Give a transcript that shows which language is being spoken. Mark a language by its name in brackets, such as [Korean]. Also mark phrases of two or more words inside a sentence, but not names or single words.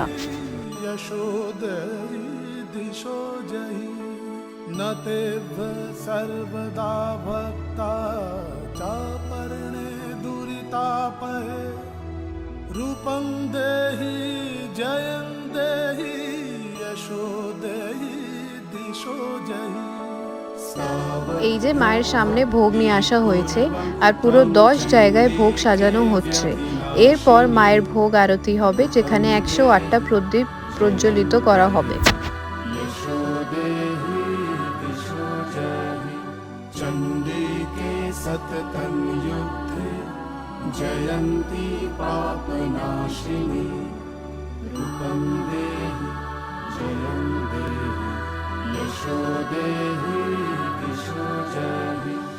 [Sanskrit] यशोदयि दिशो जहि न तेभ्य सर्वदा भक्ता चापर्णे दुरितापहे रूपं देहि जयं देहि यशोदयि दिशो जहि। [Bangla] এই যে মায়ের সামনে ভোগ নিয়ে আসা হয়েছে আর পুরো 10 জায়গায় ভোগ সাজানো হচ্ছে। এরপর মায়ের ভোগ আরতি হবে, যেখানে 108টা প্রদীপ প্রজ্বলিত করা হবে। [Sanskrit] चंडिके सततं युद्धे जयन्ती पापनाशिनी रूपं देहि जयं देहि यशो देहि दिशो जहि।